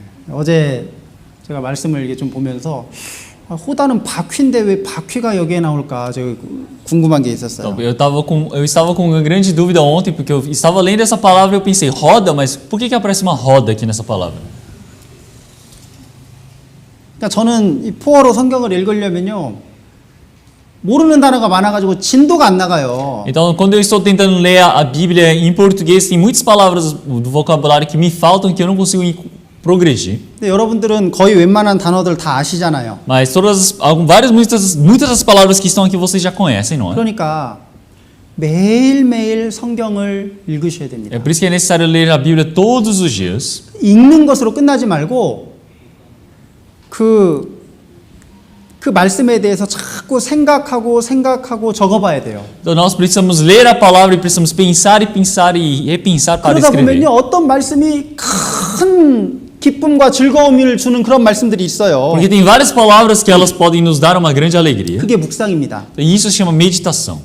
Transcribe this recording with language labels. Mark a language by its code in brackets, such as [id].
[ko] 어제 제가 말씀을 이게 좀 보면서 호다는 바퀴인데 왜 바퀴가 여기에 나올까? 제가 궁금한 게 있었어요. [pt] Então, eu estava com uma grande dúvida ontem, porque eu estava lendo essa palavra e eu pensei, roda, mas por que aparece uma roda aqui nessa palavra? [ko] 그러니까 저는 이 포어로 성경을 읽으려면요 모르는 단어가 많아가지고 진도가 안 나가요. [pt] Então, quando eu estou tentando ler a Bíblia em português, tem muitas palavras do vocabulário que me faltam que eu não consigo progredir. [ko] 근데 여러분들은 거의 웬만한 단어들 다 아시잖아요. [pt] Mas muitas das palavras que estão aqui vocês já conhecem, não é? [ko] 그러니까 매일매일 성경을 읽으셔야 됩니다. [pt] É por isso que é necessário ler a Bíblia todos os dias. [ko] 읽는 것으로 끝나지 말고 그 말씀에 대해서 자꾸 생각하고 적어봐야 돼요. [pt] Então nós precisamos ler a palavra e precisamos pensar e repensar para [ko] 그러다 [pt] escrever. [ko] 보면요 어떤 말씀이 큰 기쁨과 즐거움을 주는 그런 말씀들이 있어요. [pt] Porque tem várias palavras que elas podem nos dar uma grande alegria. [ko] 그게 묵상입니다. [pt] E isso se chama meditação.